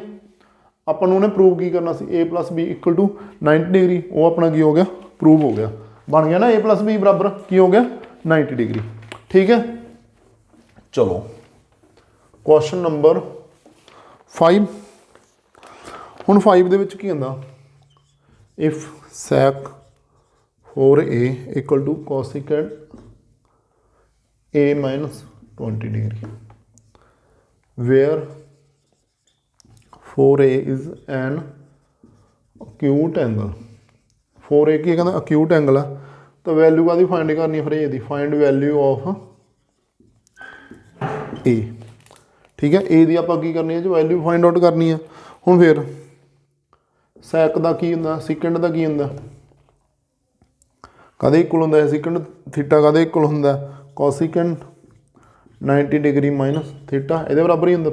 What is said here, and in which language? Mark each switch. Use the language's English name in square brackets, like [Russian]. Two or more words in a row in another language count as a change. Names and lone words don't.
[Punjabi] ਆਪਾਂ ਨੂੰ ਉਹਨੇ ਪ੍ਰੂਵ ਕੀ ਕਰਨਾ ਸੀ, [English] a plus b equal to 90 degree, [Punjabi] ਉਹ ਆਪਣਾ ਕੀ ਹੋ ਗਿਆ, ਪ੍ਰੂਵ ਹੋ ਗਿਆ, ਬਣ ਗਿਆ ਨਾ [English] a plus b [Punjabi] ਬਰਾਬਰ ਕੀ ਹੋ ਗਿਆ 90 ਡਿਗਰੀ। ਠੀਕ ਹੈ, ਚਲੋ [English] question number 5. [Punjabi] ਹੁਣ 5 ਦੇ ਵਿੱਚ ਕੀ ਹੁੰਦਾ, [English] if sec 4a equal to cosecant a minus 20 degree, where 4a is an acute angle. [Punjabi] 4a ਕੀ ਕਹਿੰਦਾ, [English] acute angle [Punjabi] ਆ। ਤਾਂ ਵੈਲਿਊ ਕਾਹਦੀ ਫਾਈਂਡ ਕਰਨੀ ਫਿਰ a ਦੀ, [English] find value of a. [Punjabi] ਠੀਕ ਹੈ, a ਦੀ ਆਪਾਂ ਕੀ ਕਰਨੀ ਹੈ ਜੀ, [English] value find out [Punjabi] ਕਰਨੀ ਆ। ਹੁਣ ਫਿਰ ਸੈਕ ਦਾ ਕੀ ਹੁੰਦਾ, ਸਿਕੰਡ ਦਾ ਕੀ ਹੁੰਦਾ, ਕਾਹਦੇ ਇਕੁਅਲ ਹੁੰਦਾ ਹੈ, [English] secant theta [Punjabi] ਕਾਹਦੇ ਇਕੁਅਲ ਹੁੰਦਾ, [English] cosecant 90 degree minus theta, [Punjabi] ਇਹਦੇ ਬਰਾਬਰ ਹੀ ਹੁੰਦਾ।